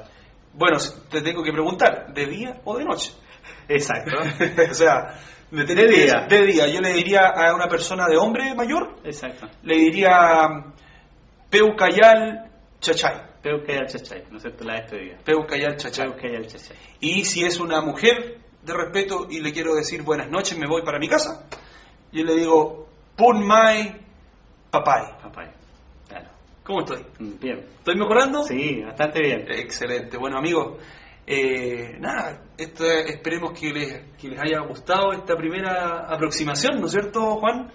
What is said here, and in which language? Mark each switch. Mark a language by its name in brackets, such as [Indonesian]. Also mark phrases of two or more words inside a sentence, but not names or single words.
[Spanish] Bueno, te tengo que preguntar, ¿de día o de noche? Exacto. O sea, de día. De día. Yo le diría a una persona de hombre mayor, Exacto. le diría [Mapuche] Peucayal Chachay. Peucayal chachay, [Spanish] ¿no es cierto? La despedida. [Mapuche] Peucayal Chachay. Peucayal chachay. [Spanish] Y si es una mujer de respeto y le quiero decir buenas noches, me voy para mi casa, yo le digo [Mapuche] Punmai Papai. [Spanish] Papay. Claro. ¿Cómo estoy? Bien. ¿Estoy mejorando? Sí, bastante bien. Excelente. Bueno, amigos, nada, esperemos que les haya gustado esta primera aproximación, ¿no es cierto, Juan?